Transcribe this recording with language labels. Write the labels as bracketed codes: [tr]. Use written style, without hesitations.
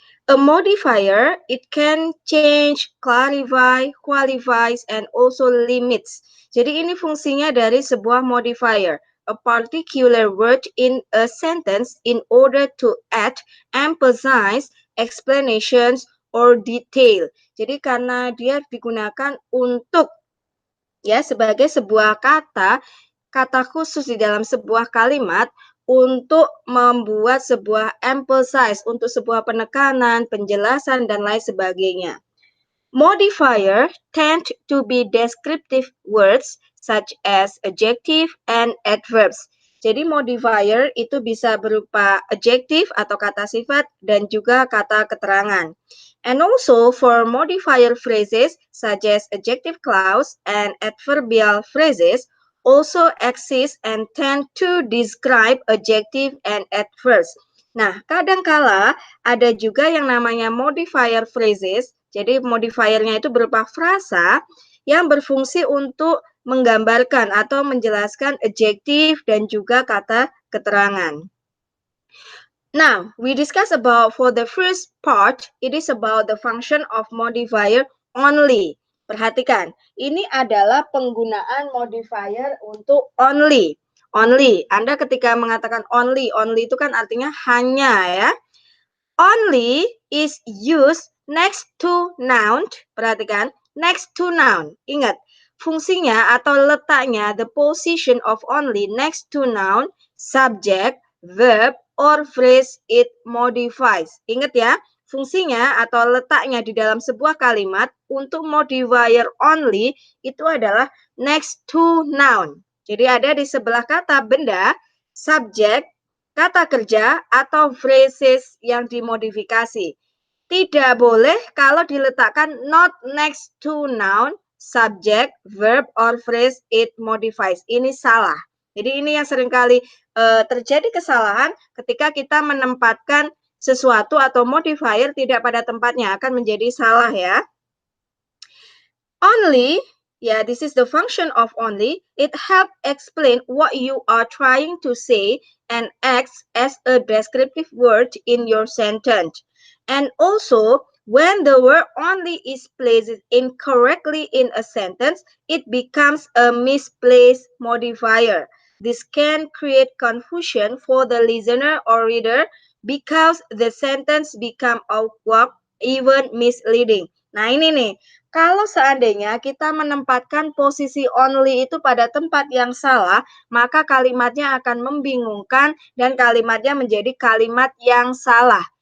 [en] A modifier, it can change, clarify, qualifies, and also limits. [id] Jadi ini fungsinya dari sebuah modifier. [en] A particular word in a sentence in order to add, emphasize, explanations, or detail. [id] Jadi karena dia digunakan untuk sebagai sebuah kata khusus di dalam sebuah kalimat untuk membuat sebuah emphasize, untuk sebuah penekanan, penjelasan, dan lain sebagainya. [en] Modifier tend to be descriptive words such as adjective and adverbs. [id] Jadi modifier itu bisa berupa adjective atau kata sifat dan juga kata keterangan. [en] And also for modifier phrases such as adjective clause and adverbial phrases also exist and tend to describe adjective and adverbs. [id] Nah, kadangkala ada juga yang namanya modifier phrases. Jadi modifiernya itu berupa frasa yang berfungsi untuk menggambarkan atau menjelaskan adjektif dan juga kata keterangan. [en] Now, we discuss about for the first part, it is about the function of modifier only. [id] Perhatikan, ini adalah penggunaan modifier untuk only. Only, Anda ketika mengatakan only itu kan artinya hanya ya. [en] Only is used next to noun. Perhatikan, next to noun. [id] Ingat, fungsinya atau letaknya, [en] the position of only next to noun, subject, verb, or phrase it modifies. [id] Ingat ya, fungsinya atau letaknya di dalam sebuah kalimat untuk modifier only itu adalah next to noun. Jadi ada di sebelah kata benda, subject, kata kerja, atau phrases yang dimodifikasi. Tidak boleh kalau diletakkan [en] not next to noun, subject, verb, or phrase it modifies. [id] Ini salah. Jadi ini yang seringkali terjadi kesalahan ketika kita menempatkan sesuatu atau modifier tidak pada tempatnya, akan menjadi salah ya. [en] Only, this is the function of only. It helps explain what you are trying to say and acts as a descriptive word in your sentence. And also, when the word only is placed incorrectly in a sentence, it becomes a misplaced modifier. This can create confusion for the listener or reader because the sentence becomes awkward, even misleading. [id] Nah ini nih, kalau seandainya kita menempatkan posisi only itu pada tempat yang salah, maka kalimatnya akan membingungkan dan kalimatnya menjadi kalimat yang salah.